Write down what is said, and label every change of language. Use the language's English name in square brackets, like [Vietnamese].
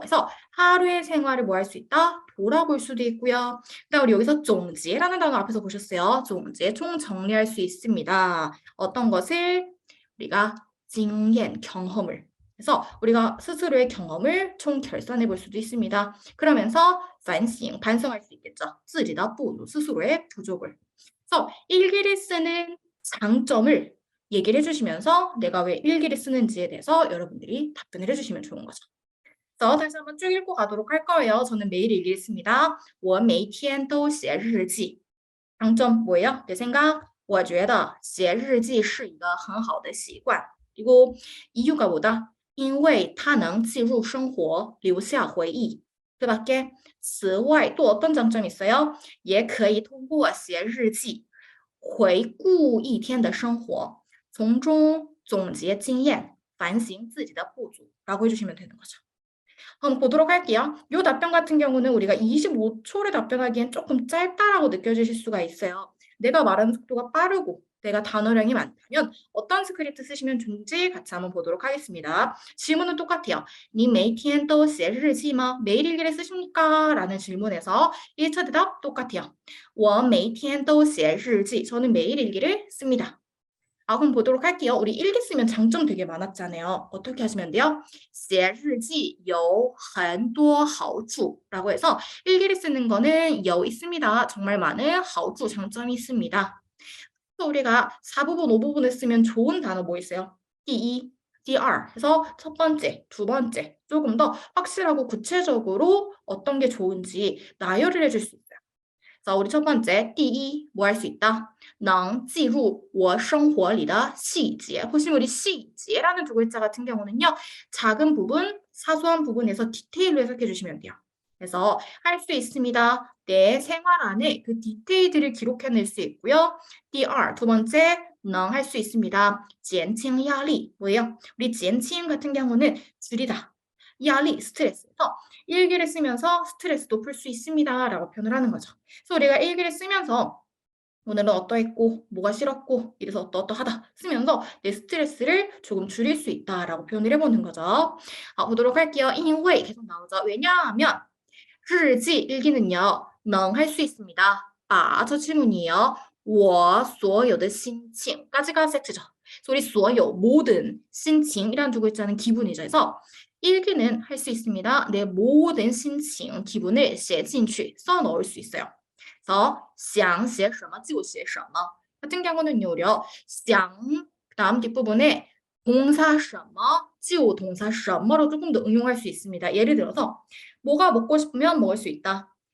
[Korean] 그래서 하루의 생활을 뭐 할 수 있다? 돌아볼 수도 있고요. 그다음 우리 여기서 总结라는 단어 앞에서 보셨어요. 总结, 총 정리할 수 있습니다. 어떤 것을? 우리가 经验, 경험을. 그래서 우리가 스스로의 경험을 총 결산해 볼 수도 있습니다. 그러면서 反省, 반성할 수 있겠죠. [Chinese] 自己的不足, 스스로의 부족을. [Korean] 그래서 일기를 쓰는 장점을 얘기를 해주시면서 내가 왜 일기를 쓰는지에 대해서 여러분들이 답변을 해주시면 좋은 거죠. 그래서 다시 한번 쭉 읽고 가도록 할 거예요. 저는 매일 일기를 씁니다. [Chinese] 我每天都写日记. [Korean] 장점 뭐예요? 내 생각? [Chinese] 我觉得写日记是一个很好的习惯. [Korean] 그리고 이유가 뭐다? [Chinese] 因为它能记录生活，留下回忆. [Korean] 그 밖에 此外또 어떤 장점이 있어요? [Chinese] 也可以通过写日记回顾一天的生活，从中总结经验，反省自己的不足 [Korean] 라고 해주시면 되는 거죠. 한번 보도록 할게요. 이 답변 같은 경우는 우리가 25초를 답변하기엔 조금 짧다라고 느껴지실 수가 있어요. 내가 말하는 속도가 빠르고 내가 단어량이 많다면 어떤 스크립트 쓰시면 좋은지 같이 한번 보도록 하겠습니다. 질문은 똑같아요. [Chinese] 你每天都写日记吗? [Korean] 매일 일기를 쓰십니까? 라는 질문에서 1차 대답 똑같아요. [Chinese] 我每天都写日记. [Korean] 저는 매일 일기를 씁니다. 그럼 보도록 할게요. 우리 일기 쓰면 장점 되게 많았잖아요. 어떻게 하시면 돼요? [Chinese] 写日记有很多好处 [Korean] 라고 해서 일기를 쓰는 거는 있습니다. 정말 많은 好处, 장점이 있습니다. 또 우리가 4부분, 5부분을 쓰면 좋은 단어 뭐 있어요? [Chinese] 第一, 第二. [Korean] 해서 첫 번째, 두 번째 조금 더 확실하고 구체적으로 어떤 게 좋은지 나열을 해줄 수 있어요. 자, 우리 첫 번째, 第一, 뭐 할 수 있다? [Chinese] 能记录我生活里的细节. [Korean] 보시면 우리 细节라는 두 글자 같은 경우는요. 작은 부분, 사소한 부분에서 디테일로 해석해 주시면 돼요. 그래서 할 수 있습니다. 내 생활 안에 그 디테일들을 기록해낼 수 있고요. 第二, 두 번째, 能할 수 있습니다. [Chinese] 减轻压力, 뭐예요? [Korean] 우리 减轻 같은 경우는 줄이다. 压力, 스트레스에서 일기를 쓰면서 스트레스도 풀 수 있습니다. 라고 표현을 하는 거죠. 그래서 우리가 일기를 쓰면서 오늘은 어떠했고 뭐가 싫었고 이래서 어떠하다 쓰면서 내 스트레스를 조금 줄일 수 있다라고 표현을 해보는 거죠. 보도록 할게요. 因为 계속 나오죠. 왜냐하면 日记 일기는요. 能 할 수 있습니다. 저 질문이에요. [Chinese] 我所有的心情 [Korean] 까지가 세트죠. 그래서 우리 所有 모든 心情 이라는 두 글자는 기분이죠. 그래서 일기는 할 수 있습니다. 내 모든心情, 기분을 写进去, 써 넣을 수 있어요. [Chinese] 그래서 想写什么就写什么 [Korean] 같은 경우는요. 想 다음 뒷부분에 동사 什么, 就 동사 什么로 조금 더 응용할 수 있습니다. 예를 들어서 뭐가 먹고 싶으면 먹을 수 있다.